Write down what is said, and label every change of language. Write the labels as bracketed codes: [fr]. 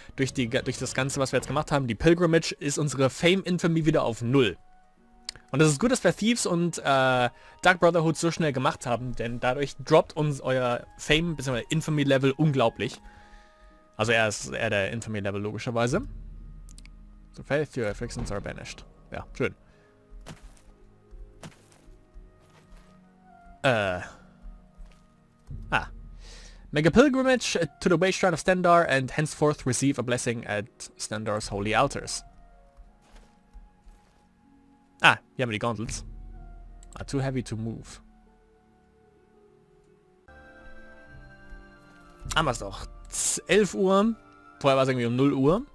[de] Durch das Ganze, was wir jetzt gemacht haben, die Pilgrimage, ist unsere Fame-Infamy wieder auf 0. Und es ist gut, dass wir Thieves und Dark Brotherhood so schnell gemacht haben, denn dadurch droppt uns euer Fame bzw. Infamy-Level unglaublich. Also er ist eher der Infamy-Level logischerweise. [en] So faith, your afflictions are banished. [de] Ja, schön. [en] Make a pilgrimage to the way shrine of Stendar and henceforth receive a blessing at Stendar's holy altars. [de] Ah, hier haben wir die Gauntlets. [en] Are too heavy to move. [de] Haben wir es doch. 11 Uhr. Vorher war es irgendwie um 0 Uhr.